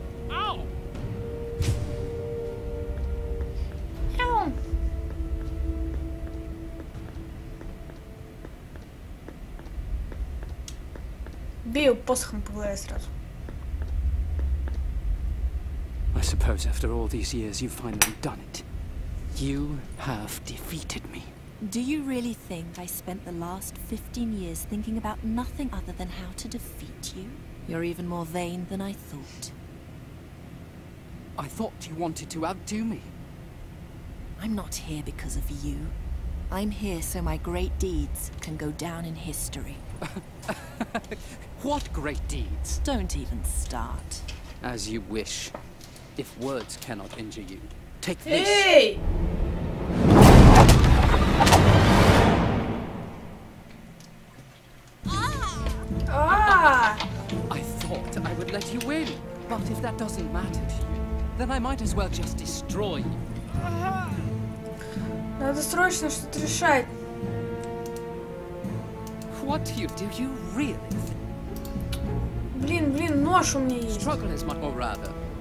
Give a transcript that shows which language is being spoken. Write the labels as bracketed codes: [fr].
[ru] Ow! Ау. Бей посохом по голове сразу. [en] I suppose after all these years you've finally done it. You have defeated me. Do you really think I spent the last 15 years thinking about nothing other than how to defeat you? You're even more vain than I thought. I thought you wanted to outdo me. I'm not here because of you. I'm here so my great deeds can go down in history. What great deeds? Don't even start. As you wish. If words cannot injure you, take this. Hey! I thought I would let you win, but if that doesn't matter to you, then I might as well just destroy you. [ru] Надо срочно что-то решать. [en] What do you really think? [ru] Блин, нож у меня есть. [en] Struggle is much more rather.